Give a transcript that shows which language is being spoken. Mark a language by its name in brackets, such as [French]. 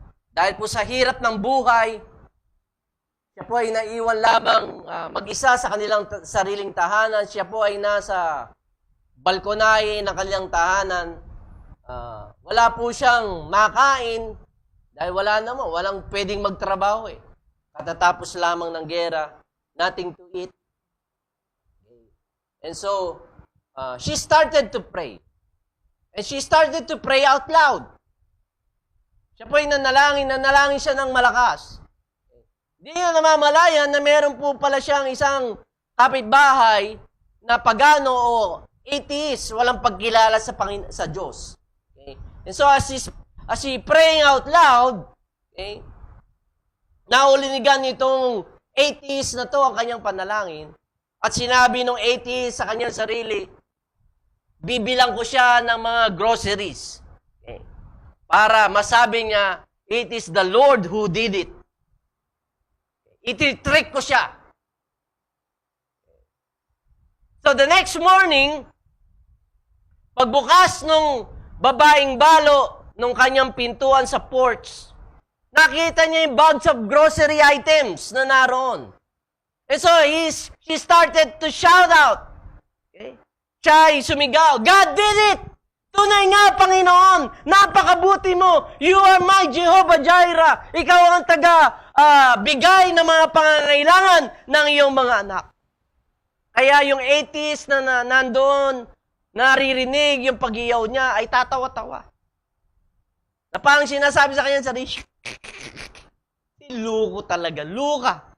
[Filipino] Dahil po sa hirap ng buhay, siya po ay naiwan lamang mag-isa sa kanilang sariling tahanan. Siya po ay nasa balkonahe ng kanilang tahanan. Wala po siyang makain dahil walang pwedeng magtrabaho eh. Katatapos lamang ng gera, [English] nothing to eat. And so, she started to pray. And she started to pray out loud. [Filipino] Siya po ay nanalangin siya ng malakas. Hindi niya namamalayan na meron po pala siyang isang kapitbahay na pagano o atheist, walang pagkilala sa Diyos. [English] Okay? And so as she praying out loud, okay, [Filipino] naulinigan itong atheist na to ang kanyang panalangin. At sinabi ng atheist sa kanyang sarili, bibilang ko siya ng mga groceries. [English] Okay? [Filipino] Para masabi niya, [English] it is the Lord who did it. [Filipino] Iti-trick ko siya. [English] So the next morning, [Filipino] pagbukas nung babaeng balo nung kanyang pintuan sa porch, nakita niya yung [English] bags of grocery items [Filipino] na naroon. [English] And so she started to shout out. [Filipino] Okay? Siya ay sumigaw, [English] God did it! [Filipino] Tunay nga, Panginoon! Napakabuti mo! [English] You are my Jehovah Jireh! [Filipino] Ikaw ang bigay ng mga pangangailangan ng iyong mga anak. Kaya yung atheist na nandoon, naririnig yung pag-iyaw niya, ay tatawa-tawa. Na parang sinasabi sa kanya sarili, luko talaga, luka.